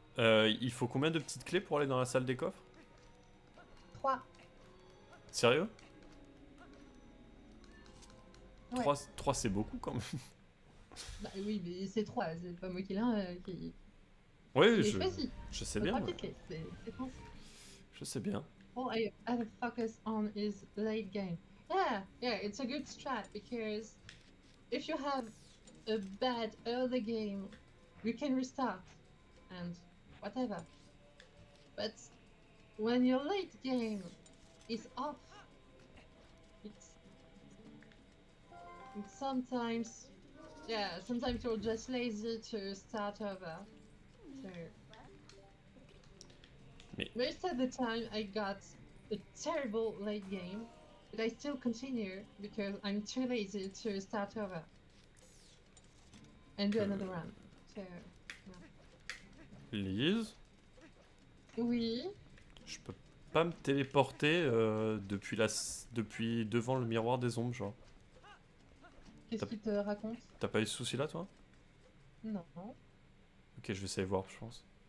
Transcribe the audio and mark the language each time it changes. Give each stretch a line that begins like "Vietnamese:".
French: il faut combien de petites clés pour aller dans la salle des coffres? 3. Sérieux? Ouais. 3 c'est beaucoup quand même. Bah oui, mais c'est 3, c'est pas moi qui l'ai qui Oui, l'ai choisi. je sais bien. Ouais. C'est français. Je sais bien.
English: All I have to focus on is late game. Yeah, it's a good strat because if you have a bad early game, you can restart and whatever. But when your late game is off, it's sometimes you're just lazy to start over. So most of the time I got a terrible late game, but I still continue because I'm too lazy to start over and do another run. So
French: Lise, oui. je peux pas me téléporter depuis devant le miroir des ombres, genre. Qu'est-ce qu'il te raconte? T'as pas eu ce souci là, toi? Non. Ok, je vais essayer de voir, je pense.